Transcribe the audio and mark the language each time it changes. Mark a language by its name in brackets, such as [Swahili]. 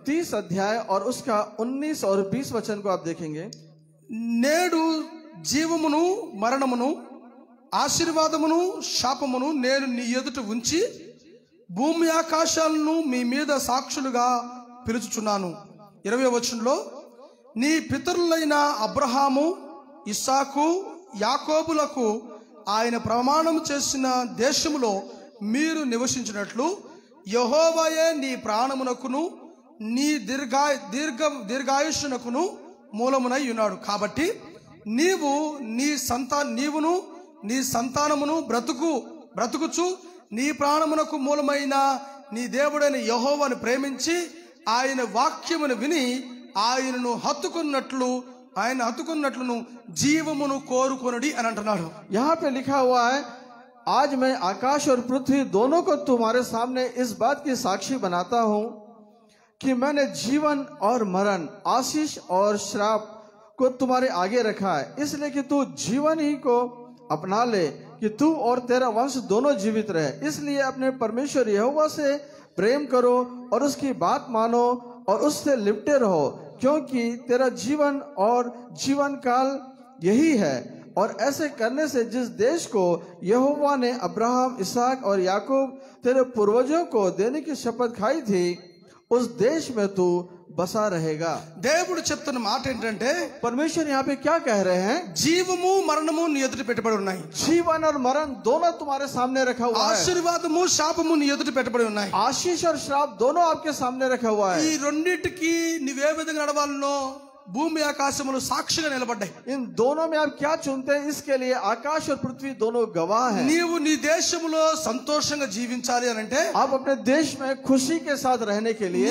[Hindi] 30 अध्याय और उसका 19 और 20 वचन को आप देखेंगे। [Telugu] నేడు జీవమును మరణమును ఆశీర్వాదమును శాపమును నేను నీ ఎదుట ఉంచి భూమి ఆకాశాలను మీ మీద సాక్షులుగా పిలుచుచున్నాను. 20వ వచనంలో, నీ పితరులైన అబ్రహాము, ఇస్సాకు, యాకోబులకు ఆయన ప్రమాణం చేసిన దేశములో మీరు నివసించినట్లు యెహోవాయే నీ ప్రాణమునకును నీ దీర్ఘాయుష్యునకును మూలమునై ఉన్నాడు. కాబట్టి నీవును నీ సంతానమును బ్రతుకుచు నీ ప్రాణమునకు మూలమైన నీ దేవుడైన యెహోవాను ప్రేమించి ఆయన వాక్యమును విని ఆయనను హత్తుకున్నట్లును జీవమును కోరుకొనుడి అని అంటున్నాడు. [Hindi] यहाँ पे लिखा हुआ है, आज मैं आकाश और पृथ्वी दोनों को तुम्हारे सामने इस बात की साक्षी बनाता हूं कि मैंने जीवन और मरण, आशीष और श्राप को तुम्हारे आगे रखा है, इसलिए कि तू जीवन ही को अपना ले कि तू और तेरा वंश दोनों जीवित रहे। इसलिए अपने परमेश्वर यहोवा से प्रेम करो और उसकी बात मानो और उससे लिपटे रहो, क्योंकि तेरा जीवन और जीवन काल यही है। और ऐसे करने से जिस देश को यहोवा ने अब्राहम, इसहाक और याकूब तेरे पूर्वजों को देने की शपथ खाई थी, उस देश में तू बसा रहेगा। [Telugu] దేవుడు చెప్తున్న మాట ఏంటంటే, [Hindi] परमेश्वर यहाँ पे क्या कह रहे हैं? [Telugu] జీవము మరణము నీ ఎదుట పెట్టబడి ఉన్నాయి. [Hindi] जीवन और मरण दोनों तुम्हारे सामने रखा हुआ है। [Telugu] ఆశీర్వాదము శాపము నీ ఎదుట పెట్టబడి ఉన్నాయి. [Hindi] आशीष और श्राप दोनों आपके सामने रखा हुआ [Telugu] ఈ [Hindi] है। [Telugu] రెండింటికి నువ్వే విధంగా నడవాలనో భూమి ఆకాశములు సాక్షిగా నిలబడ్డాయి. [Hindi] इन दोनों में आप क्या चुनते हैं? इसके लिए आकाश और पृथ्वी दोनों गवाह हैं। [Telugu] నీవు నీ దేశములో సంతోషంగా జీవించాలి అని అంటే, [Hindi] आप अपने देश में खुशी के साथ रहने के लिए,